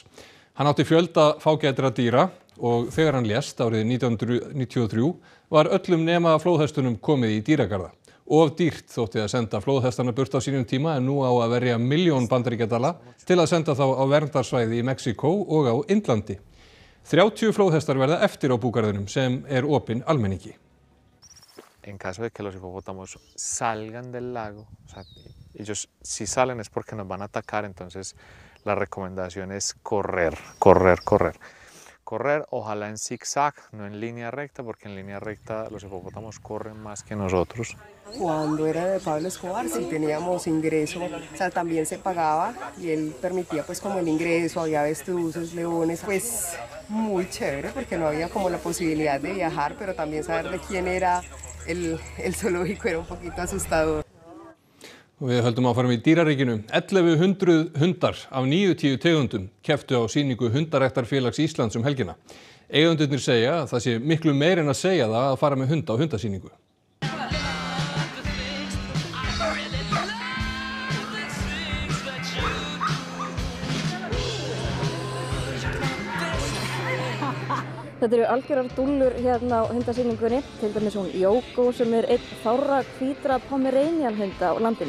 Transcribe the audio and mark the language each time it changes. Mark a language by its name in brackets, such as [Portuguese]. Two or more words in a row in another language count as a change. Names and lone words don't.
[Icelandic] Hann átti fjölda fágætra dýra og þegar hann lést árið 1993 var öllum nema flóðhestunum komið í dýragarða. Of dýrt þótti að senda flóðhestana burt á sínum tíma en nú á að verja 1 milljón bandaríkjadala til að senda þá á verndarsvæði í Mexíkó og á Indlandi. 30 flóðhestar verða eftir á búgarðinum sem er opinn almenningi. [Spanish] En caso de que los hipopótamos salgan del lago, o sea, ellos si salen es porque nos van a atacar, entonces la recomendación es correr. Correr, ojalá en zigzag, no en línea recta, porque en línea recta los hipopótamos corren más que nosotros. Cuando era de Pablo Escobar sí teníamos ingreso, o sea, también se pagaba y él permitía pues como el ingreso, había avestruces, leones, pues muy chévere porque no había como la posibilidad de viajar, pero también saber de quién era el zoológico era un poquito asustador. [Icelandic] Við höldum áfram í dýraríkinu. 1100 hundar af 90 tegundum kepptu á sýningu Hundaræktarfélags Íslands helgina. Eigendurnir segja að það sé miklu meir en að segja það að fara með hund á hundasýningu. Þetta eru algjörar dúllur hérna á hundasýningunni, til dæmis hún Jógó sem er einn fárra hvítra pomeranianhunda á landinu.